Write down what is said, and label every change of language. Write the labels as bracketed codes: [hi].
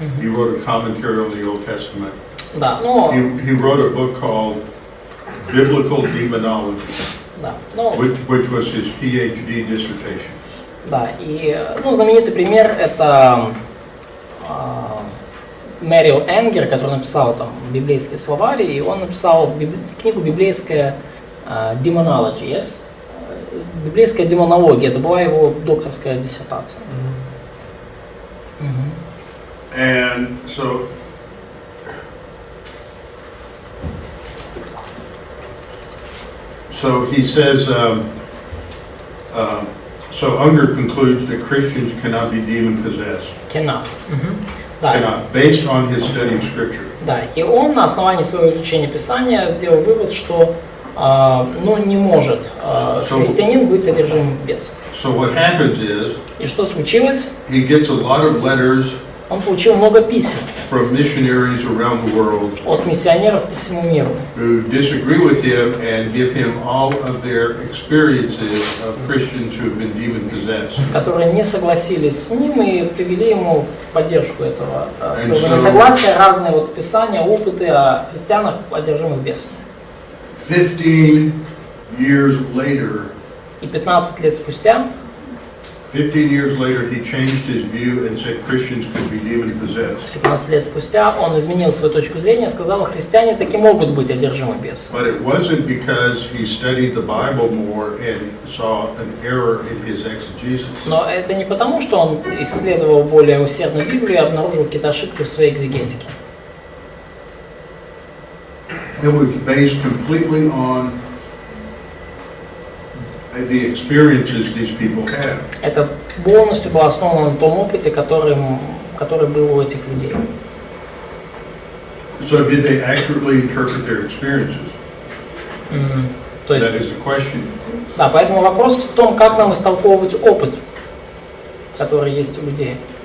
[en] He wrote a commentary on the Old Testament. [ru] Да, но... [en] He wrote a book called Biblical Demonology, which was his PhD dissertation. [ru] Да, и знаменитый пример это Мерил Энгер, который написал там библейские словари, и он написал книгу «Библейская Demonology», yes? Библейская демонология, это была его докторская диссертация. [en] And so he says, so Unger concludes that Christians cannot be demon-possessed. Cannot. Cannot, based on his study of Scripture. [ru] Да, и он на основании своего изучения Писания сделал вывод, что не может христианин быть одержимым бесом. [en] So what happens is, [ru] и что случилось? [en] He gets a lot of letters [ru] он получил много писем [en] from missionaries around the world [ru] от миссионеров по всему миру, [en] who disagree with him and give him all of their experiences of Christians who have been demon-possessed. [ru] которые не согласились с ним и привели ему в поддержку этого своего несогласия разные писания, опыты о христианах, одержимых бесами. [en] 15 years later, [ru] и 15 лет спустя, [en] 15 years later, he changed his view and said Christians could be demon-possessed. [ru] 15 лет спустя он изменил свою точку зрения, сказал, христиане таки могут быть одержимы бесом. [en] But it wasn't because he studied the Bible more and saw an error in his exegesis. [ru] Но это не потому, что он исследовал более усердно Библию и обнаружил какие-то ошибки в своей экзегетике. [en] It was based completely on the experiences these people had. [ru] Это полностью было основано на том опыте, который был у этих людей. [en] So did they accurately interpret their experiences? [ru] То есть, [en] that is the question. [ru] Да, поэтому вопрос в том, как нам истолковывать опыт, который есть у людей.